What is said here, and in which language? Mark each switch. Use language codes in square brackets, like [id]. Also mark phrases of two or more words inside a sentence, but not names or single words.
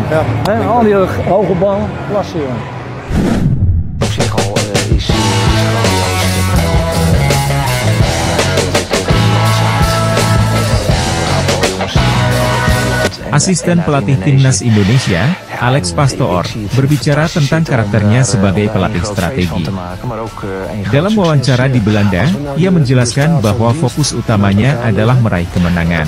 [nl] Ja. He, al die hoge bal, klasse, jongen. Op zich al is grandioos. [id] Asisten pelatih Timnas Indonesia, Alex Pastoor, berbicara tentang karakternya sebagai pelatih strategi. Dalam wawancara di Belanda, ia menjelaskan bahwa fokus utamanya adalah meraih kemenangan.